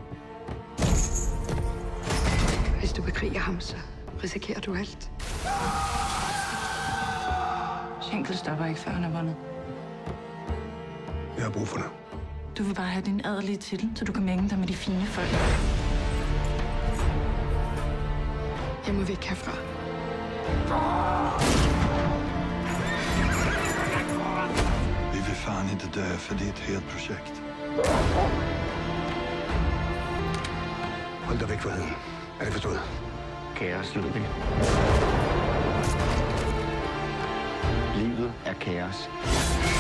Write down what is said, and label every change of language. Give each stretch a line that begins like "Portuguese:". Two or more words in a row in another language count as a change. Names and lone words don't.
Danish: Hvis du bekriger ham, så risikerer du alt. Schenkel stopper ikke, før han har vundet. Jeg har brug for dig. Du vil bare have din adelige titel, så du kan mænge dig med de fine folk. Jeg må væk herfra.
Swedish: Vi vill fan inte dö, för det är ett helt projekt.
Danish: Hold dig væk fra heden. Er det forstået? Kaos, Ludvig. Livet er kaos.